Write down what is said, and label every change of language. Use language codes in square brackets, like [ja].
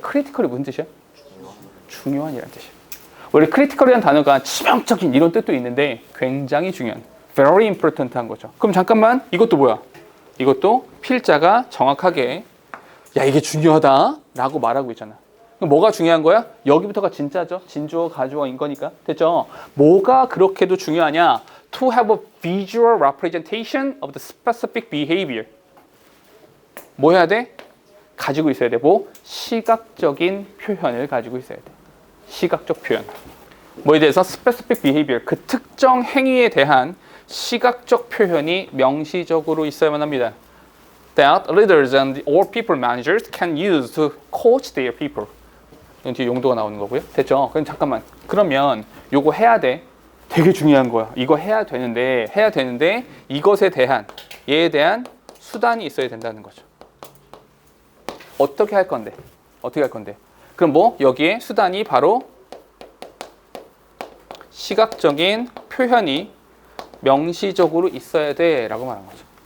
[ko] critical이 무슨 뜻이야? 중요한이라는 뜻이야. 원래 critical이라는 단어가 치명적인 이런 뜻도 있는데 굉장히 중요한, [en] very important [ko] 한 거죠. 그럼 잠깐만, 이것도 뭐야? 이것도 필자가 정확하게 야 이게 중요하다 라고 말하고 있잖아. 그럼 뭐가 중요한 거야? 여기부터가 진짜죠. 진주어, 가주어인 거니까. 됐죠? 뭐가 그렇게도 중요하냐? [en] To have a visual representation of the specific behavior. [ko] 뭐 해야 돼? 가지고 있어야 되고 시각적인 표현을 가지고 있어야 돼. 시각적 표현. 뭐에 대해서? [en] specific behavior. [ko] 그 특정 행위에 대한 시각적 표현이 명시적으로 있어야만 합니다. [en] That leaders and all people managers can use to coach their people. [ko] 이건 뒤에 용도가 나오는 거고요. 됐죠? 그럼 잠깐만. 그러면 요거 해야 돼. 되게 중요한 거야. 이거 해야 되는데 이것에 대한 얘에 대한 수단이 있어야 된다는 거죠. 어떻게 할 건데? 그럼 뭐 여기에 수단이 바로 시각적인 표현이 명시적으로 있어야 돼라고 말한 거죠.